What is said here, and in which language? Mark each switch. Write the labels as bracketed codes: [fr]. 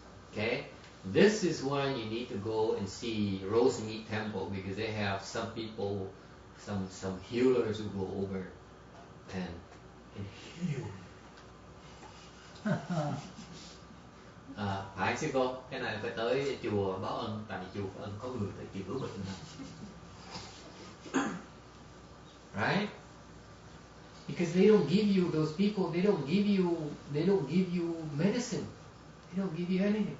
[en] Okay, this is when you need to go and see Rosemead Temple because they have some people, some healers who go over and heal. [vi] Phải sư cô, cái này phải tới chùa báo ân, tại chùa báo ân có người tới chữa bệnh này. [en] Right? Because they don't give you, those people, they don't give you medicine. They don't give you anything.